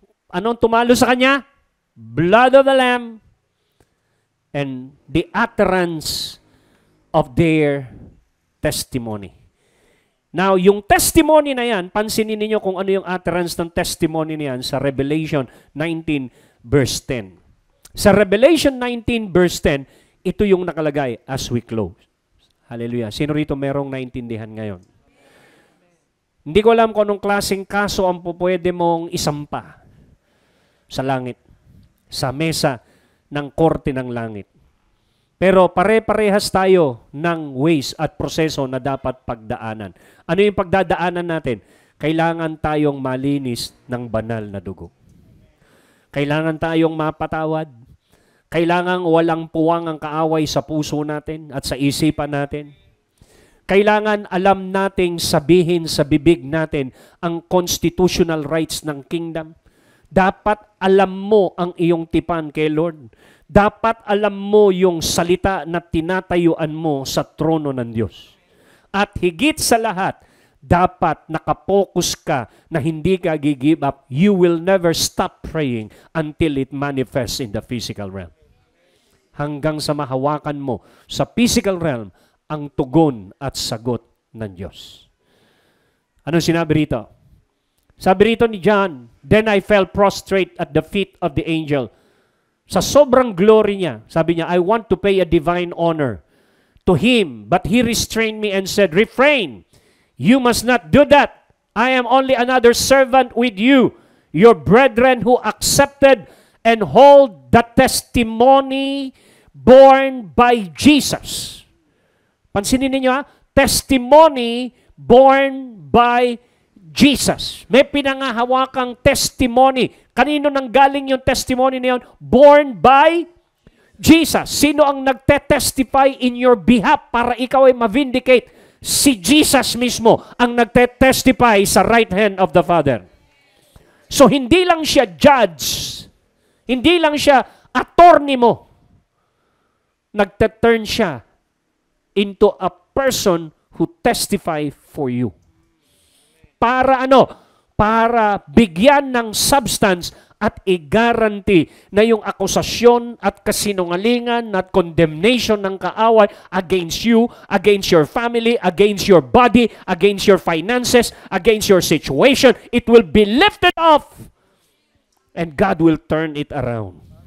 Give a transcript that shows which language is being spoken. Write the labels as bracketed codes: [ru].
[tl] Anong tumalo sa kanya? [en] Blood of the Lamb and the utterance of their testimony. [tl] Now, yung testimony na yan, pansinin niyo kung ano yung utterance ng testimony na yan sa Revelation 19 verse 10. Sa Revelation 19 verse 10, ito yung nakalagay [en] as we close. [tl] Hallelujah. Sino rito merong naintindihan ngayon? Hindi ko alam kung anong klaseng kaso ang pwede mong isampa sa langit, sa mesa ng korte ng langit. Pero pare-parehas tayo ng ways at proseso na dapat pagdaanan. Ano yung pagdadaanan natin? Kailangan tayong malinis ng banal na dugo. Kailangan tayong mapatawad. Kailangan walang puwang ang kaaway sa puso natin at sa isipan natin. Kailangan alam nating sabihin sa bibig natin ang constitutional rights ng kingdom. Dapat alam mo ang iyong tipan kay Lord. Dapat alam mo yung salita na tinatayuan mo sa trono ng Diyos. At higit sa lahat, dapat nakapokus ka na hindi ka give up. [en] You will never stop praying until it manifests in the physical realm. [tl] Hanggang sa mahawakan mo sa physical realm ang tugon at sagot ng Diyos. Anong sinabi rito? Sabi rito ni John, [en] "Then I fell prostrate at the feet of the angel." [tl] Sa sobrang glory niya, sabi niya, [en] "I want to pay a divine honor to him." But he restrained me and said, "Refrain, you must not do that. I am only another servant with you, your brethren who accepted and hold the testimony borne by Jesus." [tl] Pansinin niyo ha, [en] testimony borne by Jesus. [tl] May pinangahawakang testimony. Kanino nang galing yung testimony na yun? [en] Born by Jesus. [tl] Sino ang nagte-testify [en] in your behalf [tl] para ikaw ay ma-vindicate? Si Jesus mismo ang nagte-testify sa [en] right hand of the Father. [tl] So hindi lang siya judge, hindi lang siya attorney mo. Nagte-turn siya [en] into a person who testify for you. [tl] Para ano? Para bigyan ng substance at i-guarantee na yung akusasyon at kasinungalingan at condemnation ng kaaway [en] against you, against your family, against your body, against your finances, against your situation, it will be lifted off and God will turn it around.